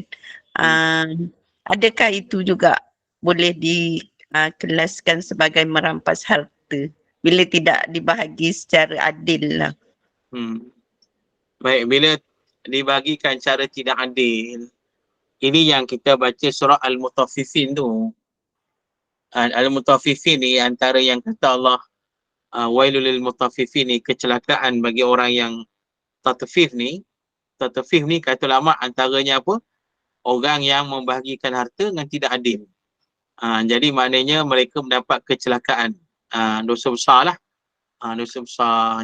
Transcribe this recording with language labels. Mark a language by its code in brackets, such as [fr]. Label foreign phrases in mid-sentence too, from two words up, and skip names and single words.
[ms] Adakah itu juga boleh dikelaskan sebagai merampas harta bila tidak dibahagi secara adil lah? Baik, bila dibagikan cara tidak adil, ini yang kita baca surah Al-Mutaffifin tu. Al-Mutaffifin ni antara yang kata Allah [ar] ويل للمطففين [ms] ni, kecelakaan bagi orang yang tatfif ni. Tatfif ni kata ulama antaranya apa? Orang yang membahagikan harta dengan tidak adil. Jadi maknanya mereka mendapat kecelakaan. Dosa besar lah. Dosa besar.